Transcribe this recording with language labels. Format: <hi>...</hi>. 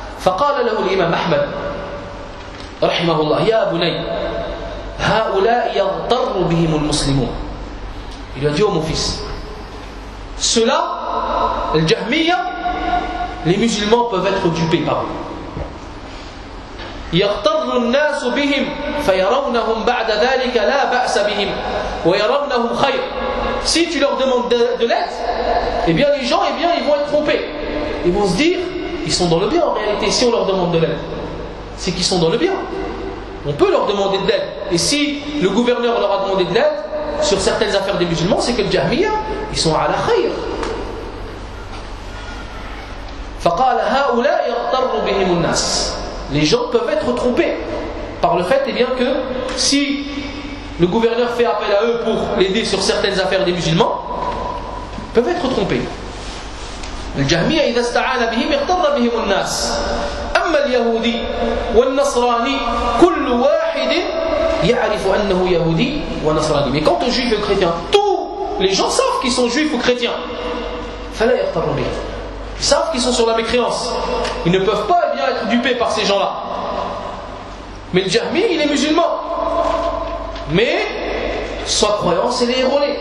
<ar>فَقَالَ لَهُ الْإِمَامُ أَحْمَدُ رَحِمَهُ اللَّهِ يَا بُنَيَّ هَؤُلَاءِ يَضْطَرُّ بِهِمُ الْمُسْلِمُونَ.</ar> <fr>Il lui a dit, oh mon fils, ceux-là, le Jahmiya, les musulmans peuvent être occupés par eux.</fr> <ar>يغتر الناس بهم فيرونهم بعد ذلك لا بأس بهم ويرونهم خير.</ar> <fr>Si tu leur demandes de l'aide, eh bien les gens, eh bien ils vont être trompés. Ils vont se dire, ils sont dans le bien en réalité. Si on leur demande de l'aide, c'est qu'ils sont dans le bien. On peut leur demander de l'aide. Et si le gouverneur leur a demandé de l'aide sur certaines affaires des musulmans, c'est que le Jahmiya, ils sont à la khayr.</fr> <ar>فقال هؤلاء يغتر بهم الناس.</ar> <fr>Les gens peuvent être trompés par le fait, eh bien, que si le gouverneur fait appel à eux pour l'aider sur certaines affaires des musulmans, ils peuvent être trompés.</fr> <ar>الجهمية إذا استعان بهم اغتر بهم الناس. أما اليهودي والنصراني كل واحد يعرف أنه يهودي ونصراني.</ar> <fr>Mais quant aux juifs et aux chrétiens, tous les gens savent qu'ils sont juifs ou chrétiens.</fr> <ar>فلا يغتر بهم.</ar> <fr>Ils savent qu'ils sont sur la mécréance. Ils ne peuvent pas, eh bien, être dupés par ces gens-là. Mais le Jahmi, il est musulman. Mais, soit croyant, c'est les héros.</fr>